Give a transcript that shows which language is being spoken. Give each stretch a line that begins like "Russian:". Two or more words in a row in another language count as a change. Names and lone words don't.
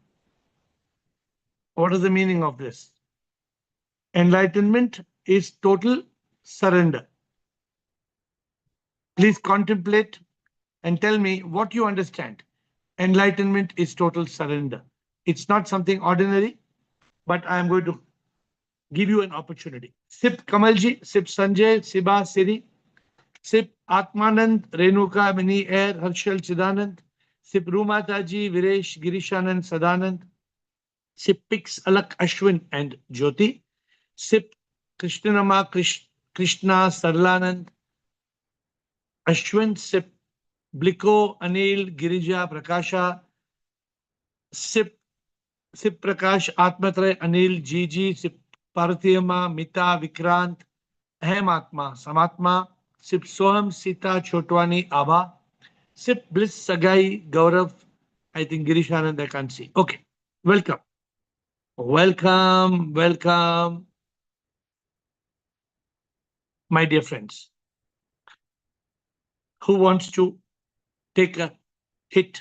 English: What is the meaning of this? Enlightenment is total surrender. Please contemplate and tell me what you understand. Enlightenment is total surrender. It's not something ordinary, but I am going to give you an opportunity. Sip Kamalji, Sip Sanjay, Siba Siri, Sip Atmanand, Renuka, Mini Air, Harshal Chidanand, Sip Rumataji, Viresh, Girishanand, Sadanand, Sip Pix Alak Ashwin and Jyoti, Sip Krishnanama Krishna Sarlanand, Ashwin, Sip Bliko, Anil, Girija, Prakasha, Sip Prakash, Atmatre, Anil, Gigi, Sip Partiyama, Mita, Vikrant, Ahem Atma, Samatma, Sip Soham, Sita, Chotwani, Abha, Sip Bliss, Sagai, Gaurav, I think Girish Anand, I can't see. Okay, welcome. Welcome, welcome, my dear friends. Who wants to take a hit?